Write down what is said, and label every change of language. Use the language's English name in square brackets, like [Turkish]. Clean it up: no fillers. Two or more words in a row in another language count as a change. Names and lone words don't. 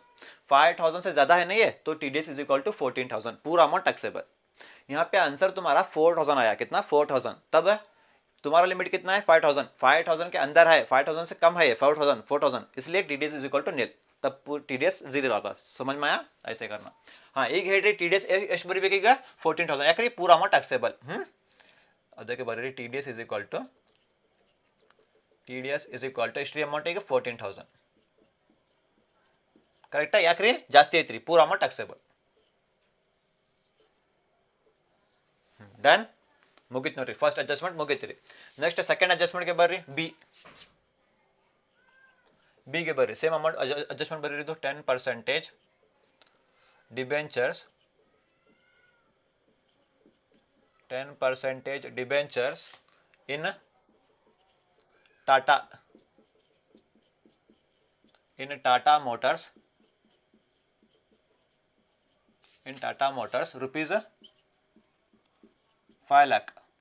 [Hindi] 5,000 से ज़्यादा है नहीं है तो [English] TDS is equal to [Hindi] 14,000, पूरा [English] amount taxable. [Hindi] यहाँ पे आंसर तुम्हारा 4,000 आया. कितना? 4,000. तब तुम्हारा लिमिट कितना है? 5,000. 5,000 के अंदर है, 5,000 से कम है 4,000, इसलिए [English] TDS is equal to nil. [Hindi] तब टीडीएस 0 आता. समझ में आया? ऐसे करना. [Kannada] हाँ ಈಗ ಹೇಳ್ರಿ टीडीएस ಎಷ್ಟು ಬರೀಬೇಕು ಈಗ? 14,000. ಯಾಕ್ರಿ [Hindi] पूरा अमाउंट टैक्सेबल. [Kannada] ಅದಕ್ಕೆ ಬರೀರಿ [English] TDS is equal to [Kannada] ಎಷ್ಟು ಅಮೌಂಟ್ ಈಗ? 14,000. ಕರೆಕ್ಟಾ? ಯಾಕ್ರಿ ಜಾಸ್ತಿ ಐತ್ರಿ, [Hindi] पूरा [English] amount taxable. [Kannada] ಡನ್? ಮುಗಿತು ನೋಡ್ರಿ, [English] first adjustment [Kannada] ಮುಗೀತು ರೀ. [English] next second [Kannada] ಅಡ್ಜಸ್ಟ್ಮೆಂಟ್ಗೆ ಬರ್ರಿ. ಬಿಗೆ ಬರ್ರಿ. [English] same amount adjustment [Kannada] ಬರ್ರಿ. ಇದು 10% ಡಿಬೆಂಚರ್ಸ್, 10% [English] debentures in Tata, Motors, rupees 5 lakh.